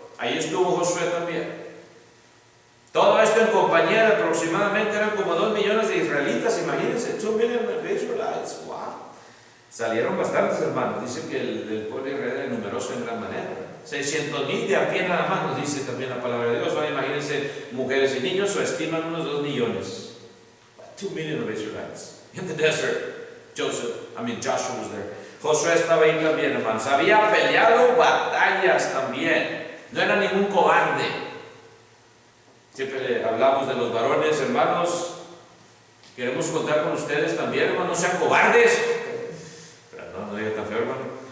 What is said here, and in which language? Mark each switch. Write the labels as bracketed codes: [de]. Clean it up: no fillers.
[es] Ahí estuvo Josué también. Todo esto en compañía de aproximadamente, eran como 2 millones de israelitas, imagínense, [en] 2 million of Israelites. [es] Wow. Salieron bastantes, hermanos. Dice que el pueblo de Israel era numeroso en gran manera. 600,000 de a pie nada más, nos dice también la palabra de Dios. Ahora imagínense, mujeres y niños, o estiman unos 2 millones. [en] 2 million of Israelites. In the desert, Joshua was there. [es] Josué estaba ahí también, hermanos. Había peleado batallas también. No era ningún cobarde. Siempre hablamos de los varones, hermanos. Queremos contar con ustedes también, hermanos. No sean cobardes. Pero no diga tan feo, hermano.